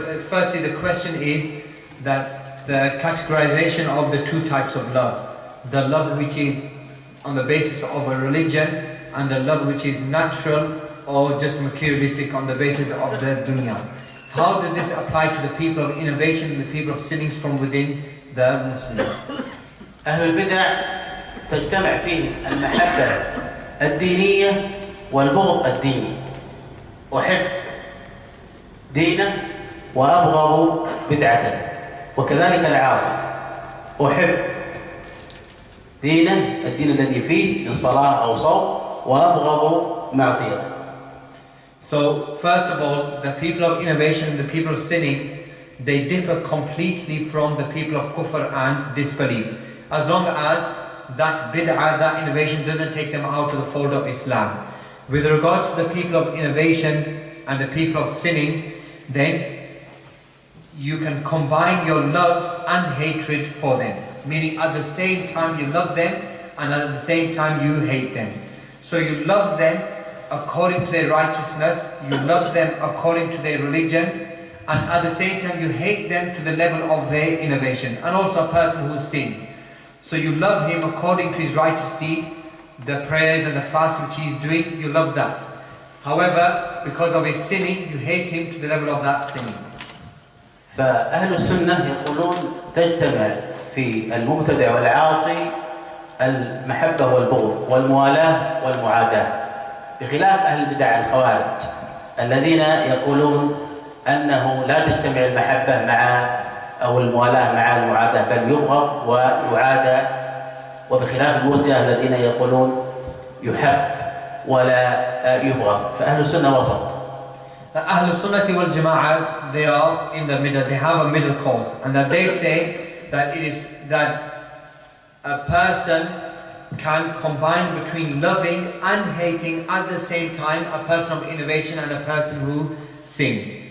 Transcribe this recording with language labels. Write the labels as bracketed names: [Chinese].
[English] firstly, the question is that the categorization of the two types of love, the love which is on the basis of a religion and the love which is natural or just materialistic on the basis of the dunya. How does this apply to the people of innovation and the people of sinnings from within the Muslims? [Arabic] أهل البدع تجتمع فيهم المحبة الدينية والبغض الديني. أحب دينه وأبغض بدعته، وكذلك العاصي أحب دينه الدين الذي فيه من صلاة أو صوم وأبغض معصيته. [English] So first of all, the people of innovation and the people of sinnings, they differ completely from the people of kufr and disbelief. As long as that bid'ah, that innovation doesn't take them out of the fold of Islam. With regards to the people of innovations and the people of sinning, then you can combine your love and hatred for them. Meaning at the same time you love them and at the same time you hate them. So you love them according to their righteousness, you love them according to their religion, and at the same time you hate them to the level of their innovation. And also a person who sins. So you love him according to his righteous deeds, the prayers and the fast which he is doing, you love that. However, because of his sinning, you hate him to the level of that sinning. [Arabic] فأهل السنة يقولون تجتمع في المبتدع والعاصي المحبة والبغض والموالاة والمعاداة، بخلاف أهل البدع الخوارج الذين يقولون أنه لا تجتمع المحبة مع أو الموالاة مع المعاداة، بل يبغض ويعادى، وبخلاف المرجئة الذين يقولون يحب ولا يبغض. فأهل السنة وسط. [English] Ahl Sunnati wal Jama'ah, they are in the middle, they have a middle course, and that they say that it is that a person can combine between loving and hating at the same time a person of innovation and a person who sins.